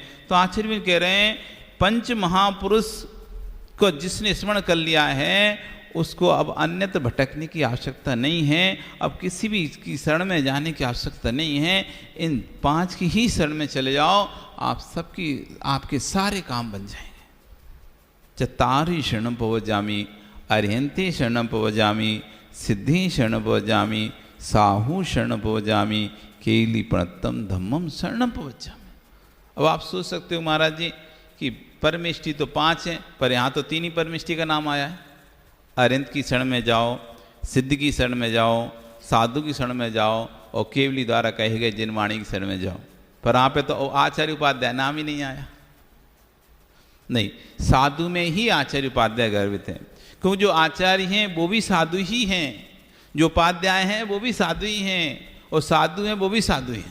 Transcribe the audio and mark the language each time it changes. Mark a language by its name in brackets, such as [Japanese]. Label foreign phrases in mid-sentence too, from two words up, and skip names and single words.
[Hindi] तो आचार्य कह रहे हैं पंच महापुरुष को जिसने स्मरण कर लिया है उसको अब अन्यत्र भटकने की आवश्यकता नहीं है, अब किसी भी की शरण में जाने की आवश्यकता नहीं है। इन 5 की ही शरण में चले जाओ, आप सबकी, आपके सारे काम बन जाएंगे। [Prakrit languages] चत्तारि शरणं पवजामि, अर्हन्ते शरणं पवजामि, सिद्धि शरणं पवजामि, साहू शरणं पवजामि, केली प्रणतम धम्मम शरणं पवजामि। [Hindi] अब आप सोच सकते हो महाराज जी कि परमेष्टि तो 5 हैं, पर यहाँ तो 3 ही परमेष्टि का नाम आया है। अरिंद की शरण में जाओ, सिद्ध की शरण में जाओ, साधु की शरण में जाओ, और केवली द्वारा कहे गए जिनवाणी की शरण में जाओ। पर यहाँ पे तो आचार्य उपाध्याय नाम ही नहीं आया। नहीं, साधु में ही आचार्य उपाध्याय गर्भित हैं, क्योंकि जो आचार्य हैं वो भी साधु ही हैं, जो उपाध्याय हैं वो भी साधु ही हैं, और साधु हैं वो भी साधु ही हैं।